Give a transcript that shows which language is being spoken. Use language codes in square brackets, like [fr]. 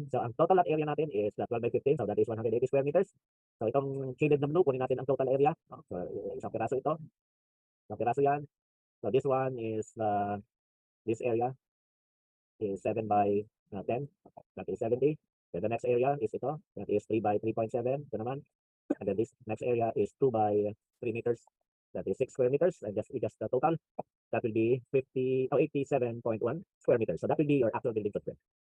[en] So ang total lot area natin is 12 by 15, so that is 180 square meters. [tl] So itong shaded na blue, kunin natin ang total area. No? So isang piraso ito, isang piraso yan. [en] So this one is, this area is 7 by 10, that is 70. Then the next area is ito, that is 3 by 3.7, ito naman. And then this next area is 2 by 3 meters, that is 6 square meters, and just the total, that will be 87.1 square meters. So that will be your actual building footprint.